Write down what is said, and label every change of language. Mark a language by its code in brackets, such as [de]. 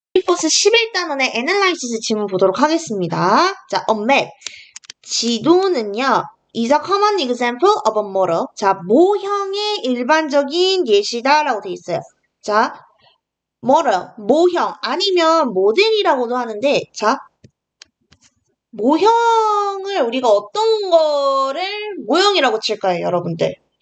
[ko] 포스 11단원의 analysis 질문 보도록 하겠습니다. [en] 자, on map. [ko] 지도는요, [en] is a common example of a model. [ko] 자, 모형의 일반적인 예시다라고 돼 있어요. 자, model, 모형, 아니면 모델이라고도 하는데, 자, 모형을 우리가 어떤 거를 모형이라고 칠까요, 여러분들?